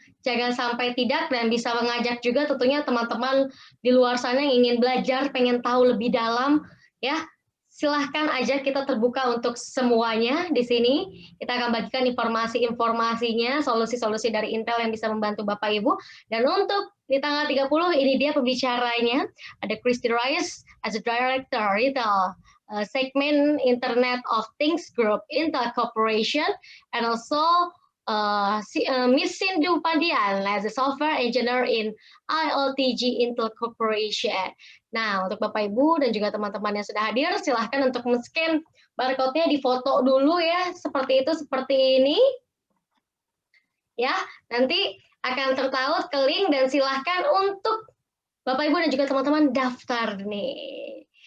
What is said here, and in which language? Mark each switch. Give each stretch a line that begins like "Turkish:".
Indonesian: Jangan sampai tidak, dan bisa mengajak juga tentunya teman-teman di luar sana yang ingin belajar, pengen tahu lebih dalam ya. Silahkan aja, kita terbuka untuk semuanya di sini. Kita akan bagikan informasi-informasinya, solusi-solusi dari Intel yang bisa membantu Bapak Ibu. Dan untuk di tanggal 30, ini dia pembicaranya.
English: Ada Christy Rice as a Director Retail Segment Internet of Things Group Intel Corporation, and also Miss Sindu Pandian as a Software Engineer in IOTG Intel Corporation.
Indonesian: Nah, untuk Bapak Ibu dan juga teman-teman yang sudah hadir, silahkan untuk men-scan barcode-nya, difoto dulu ya, seperti itu, seperti ini. Ya, nanti akan tertaut ke link, dan silahkan untuk Bapak Ibu dan juga teman-teman daftar nih.